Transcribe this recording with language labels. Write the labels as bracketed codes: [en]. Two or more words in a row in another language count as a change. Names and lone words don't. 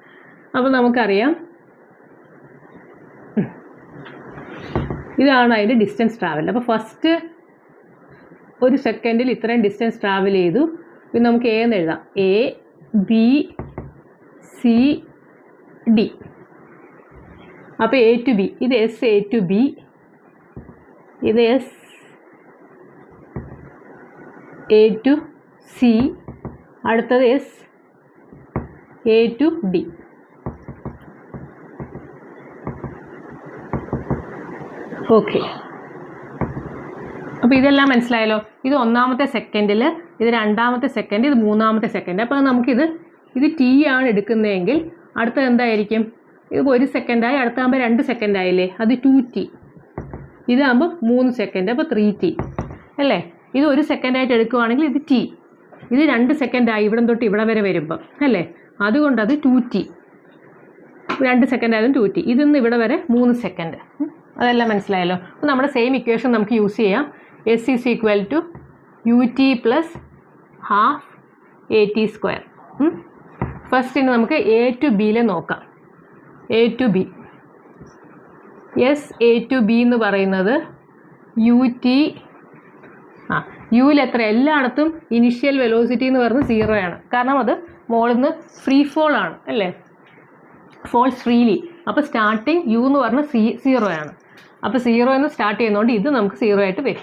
[ml] അപ്പോൾ നമുക്കറിയാം ഇതാണ് അതിൻ്റെ [en] distance travel. [ml] അപ്പോൾ ഫസ്റ്റ് 1 സെക്കൻഡിൽ ഇത്രയും [en] distance travel [ml] ചെയ്തു. പിന്നെ നമുക്ക് എന്ന് എഴുതാം, A B C D. അപ്പോൾ A to B, ഇത് S A to B, ഇത് S A to C, അടുത്തത് S A to D. ഓക്കെ, അപ്പോൾ ഇതെല്ലാം മനസ്സിലായല്ലോ. ഇത് 1ാമത്തെ സെക്കൻഡിൽ, ഇത് 2ാമത്തെ സെക്കൻഡ്, ഇത് 3ാമത്തെ സെക്കൻഡ്. അപ്പോൾ നമുക്കിത് T ആണ് എടുക്കുന്നതെങ്കിൽ അടുത്തത് എന്തായിരിക്കും? ഇത് 1 സെക്കൻഡായി, അടുത്താകുമ്പോൾ 2 സെക്കൻഡായില്ലേ, അത് 2T. ഇതാകുമ്പോൾ 3 സെക്കൻഡ്, അപ്പോൾ 3T അല്ലേ. ഇത് 1 സെക്കൻഡായിട്ട് എടുക്കുകയാണെങ്കിൽ ഇത് T. ഇത് 2 സെക്കൻഡായി ഇവിടം തൊട്ട് ഇവിടെ വരെ വരുമ്പോൾ അല്ലേ, അതുകൊണ്ട് അത് 2T. 2 സെക്കൻഡ് ആയതും 2T. ഇതിന്ന് ഇവിടെ വരെ 3 സെക്കൻഡ്. അതെല്ലാം മനസ്സിലായല്ലോ. അപ്പോൾ നമ്മുടെ [en] same equation [ml] നമുക്ക് യൂസ് ചെയ്യാം. [en] S is equal to ut plus half at². [ml] ഫസ്റ്റ് ഇനി നമുക്ക് A to Bയിൽ നോക്കാം. A to B. A to B എന്ന് പറയുന്നത് ut, യുവിൽ എത്ര, എല്ലായിടത്തും [en] initial velocity [ml] എന്ന് പറയുന്നത് 0 ആണ്. കാരണം അത് മോളിൽ നിന്ന് [en] free fall [ml] ആണ് അല്ലേ, [en] falls freely. [ml] അപ്പോൾ സ്റ്റാർട്ടിങ് യു എന്ന് പറഞ്ഞാൽ 0 ആണ്. അപ്പോൾ 0 എന്ന് സ്റ്റാർട്ട് ചെയ്യുന്നതുകൊണ്ട് ഇത് നമുക്ക് 0 ആയിട്ട് വരും.